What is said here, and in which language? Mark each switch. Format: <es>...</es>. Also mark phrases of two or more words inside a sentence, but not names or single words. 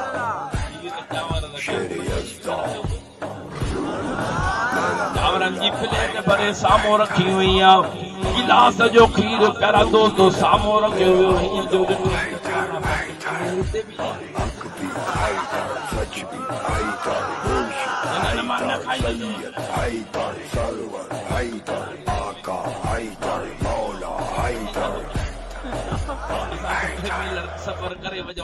<sd>चांवरनि जी प्लेट प्लेट भरे सामो रखी हुई आ गिलास जो खीर प्यारा दोस्तों सामो रखे हुए हीअं जो अख भी हैदर सच भी हैदर मुर्शिद सैयद हैदर सरवर हैदर आका हैदर मौला हैदर सफर करे वजो</sd>